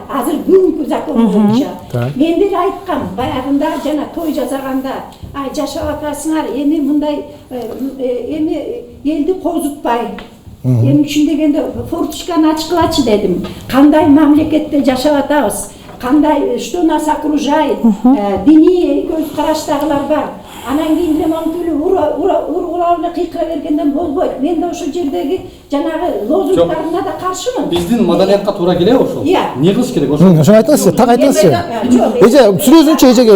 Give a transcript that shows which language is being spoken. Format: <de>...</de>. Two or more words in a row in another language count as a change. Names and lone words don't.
<ky>Азыр бүгүнкү закон боюнча. Мен деле айткам, баягында жана той жасаганда, ай жашап атасыңар, эми мындай эми элди козутпай. Эми үчүн дегенде форточканы ачкылачы дедим. Кандай мамлекетте жашап атабыз? Кандай,</ky> <ru>что нас окружает?</ru> <ky>Диний көз караштагылар бар. Анан кийин деле монтүлү уралып кыйкыра бергенден болбойт. Мен да ошол жердеги жанагы лозунгдарына да каршымын. Биздин маданиятка туура келеби ошол?</ky> <kk>Иә.</kk> <ky>Эмне кылыш керек ошо? ошону айтыңызчы, так айтыңызчы. Эже сүрөзүнчү эжеге.</ky>